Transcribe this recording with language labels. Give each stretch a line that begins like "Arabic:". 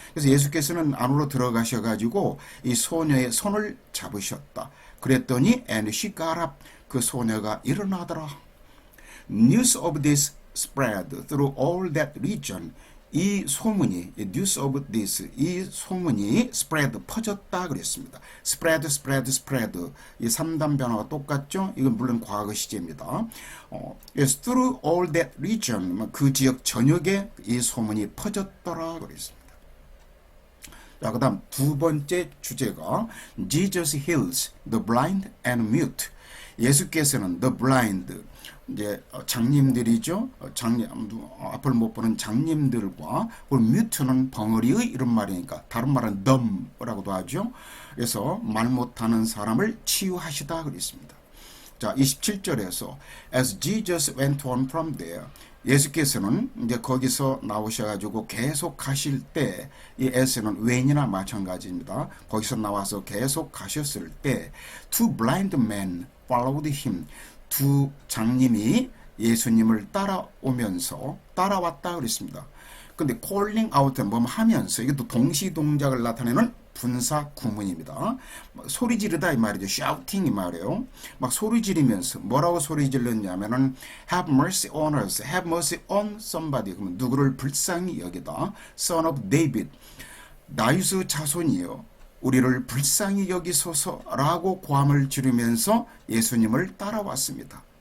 Korean: 그래서 예수께서는 안으로 들어가셔가지고 이 소녀의 손을 잡으셨다. 그랬더니
English: and she got up.
Korean: 그 소녀가 일어나더라.
English: News of this spread through all that region.
Korean: 이 소문이
English: news of this
Korean: 이 소문이 spread 퍼졌다 그랬습니다. spread 이 3단 변화가 똑같죠. 이건 물론 과거 시제입니다.
English: yes, through all that region
Korean: 그 지역 전역에 이 소문이 퍼졌더라 그랬습니다. 자, 그다음 두 번째 주제가
English: Jesus heals the blind and mute.
Korean: 예수께서는 the blind 이제 장님들이죠. 앞을 못 보는 장님들과 그리고 뮤트는 벙어리의 이런 말이니까 다른 말은 dumb라고도 하죠. 그래서 말 못하는 사람을 치유하시다 그랬습니다. 자, 27절에서 as Jesus went on from there. 예수께서는 이제 거기서 나오셔가지고 계속 가실 때 이 s는 when이나 마찬가지입니다. 거기서 나와서 계속 가셨을 때
English: two blind men followed him.
Korean: 두 장님이 예수님을 따라왔다 그랬습니다. 근데 calling out 뭐 하면서 이것도 동시 동작을 나타내는 분사 구문입니다. 소리 지르다 이 말이죠. shouting 이 말이에요. 막 소리 지르면서 뭐라고 소리 질렀냐면은
English: have mercy on us, have mercy on somebody.
Korean: 그러면 누구를 불쌍히 여기다.
English: Son of David,
Korean: 다윗의 자손이요. 우리를 불쌍히 여기소서라고 고함을 지르면서 예수님을 따라왔습니다.